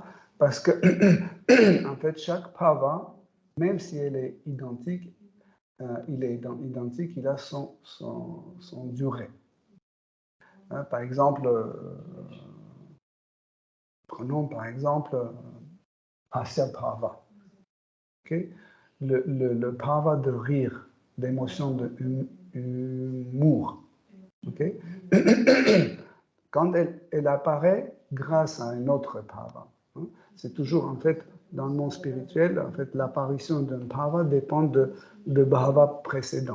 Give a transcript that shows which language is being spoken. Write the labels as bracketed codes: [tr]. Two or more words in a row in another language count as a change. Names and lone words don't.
[fr] Parce que, en fait, chaque bhava, même si elle est identique, il a son durée. Par exemple, prenons par exemple [sa] Hasya Bhava. [fr] Okay? Le bhava de rire, d'émotion de humour. Okay? Quand elle apparaît grâce à un autre bhava. C'est toujours en fait dans le monde spirituel, en fait, l'apparition d'un bhava dépend de bhava précédent.